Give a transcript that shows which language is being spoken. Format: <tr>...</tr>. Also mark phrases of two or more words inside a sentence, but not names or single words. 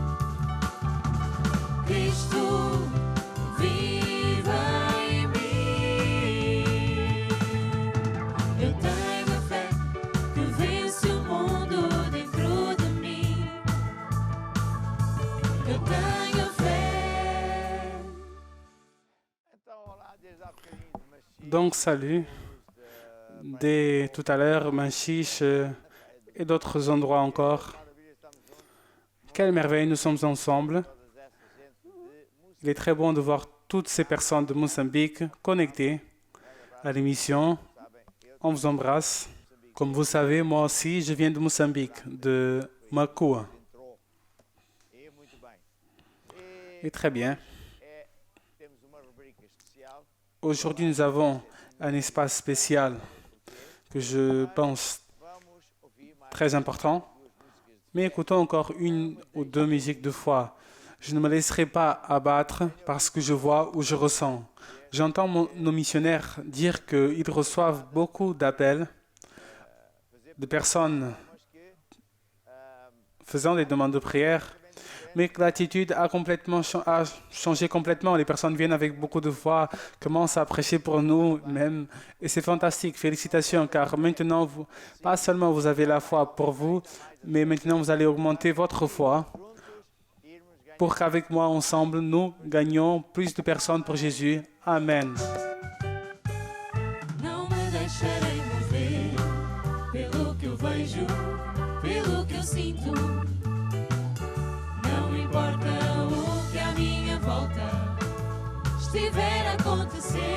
<pt>Cristo vive em mim. Eu tenho fé que vence o mundo dentro de mim. Eu tenho fé. Então, olá, desde há bocadinho de Machixe,</pt> <fr>Donc, salut. Dès tout à l'heure, Machiche et d'autres endroits encore.</fr> <pt>maravilha, estamos juntos.</pt> <fr>Quelle merveille, nous sommes ensemble.</fr> <pt>todas essa gente de Moçambique.</pt> <fr>Il est très bon de voir toutes ces personnes de Mozambique connectées à l'émission.</fr> <pt>Sabem, eu</pt> <fr>On vous embrasse. Moçambique Comme vous savez, moi aussi, je viens de Mozambique, de Macua.</fr> <pt>entrou. E muito bem.</pt> <fr>Et très bien.</fr> <pt>Temos uma rubrica especial.</pt> <fr>Aujourd'hui, nous avons un espace spécial que je pense</fr> <pt>Vamos ouvir mais</pt> <fr>très important.</fr> <pt>duas músicas de</pt> <fr>Mais écoutons encore une ou deux musiques de foi. Je ne me laisserai pas abattre parce que je vois ou je ressens. J'entends nos missionnaires dire qu'ils reçoivent beaucoup d'appels de personnes</fr> <pt>mas que</pt> <fr>faisant des demandes de prière, mais que l'attitude a changé complètement. Les personnes viennent avec beaucoup de foi, commencent à prêcher pour nous même, et c'est fantastique. Félicitations, car maintenant, pas seulement vous avez la foi pour vous, mais maintenant vous allez augmenter votre foi</fr> <pt>irmos ganhar</pt> <fr>pour qu'avec moi, ensemble, nous gagnions plus de personnes pour Jésus. Amen.</fr> <pt>Não me deixarei mover pelo que eu vejo, pelo que eu sinto. Não importa o que à minha volta estiver a acontecer.</pt>